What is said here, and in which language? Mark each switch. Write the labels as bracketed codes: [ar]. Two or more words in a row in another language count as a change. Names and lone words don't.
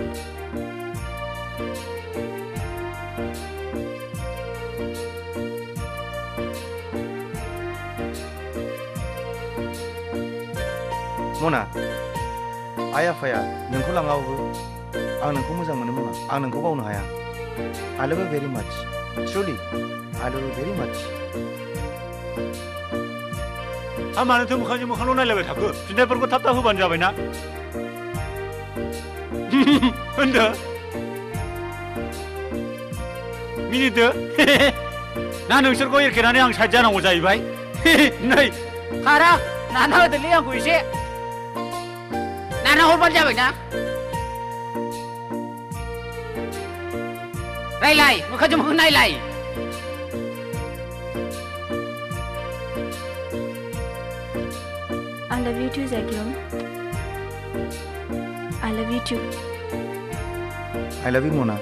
[brx] मना आइ आफाया नोंखौ लाङाबाबो आं नोंखौ मोजां मोनो मना। आं नोंखौ बावनो हाया। [en] I love you very much. Truly, I love you very much. [brx] मानोथो मोखांजों मोखांल' नायलायबाय थाखो? फिन्नायफोरखौ थाब थाब होबानो जाबाय ना। होनदो मिनिदो। ना नोंसोरखौ एरखेनानै आं साइड जानांगौ जाहैबाय? नै खारा नाना होदोलै आंखौ एसे। नाना हरबानो जाबाय ना। रायलाय मोखांजों मोखां नायलाय। [en] I love you too, Zaglong. I love you too. I love you मना।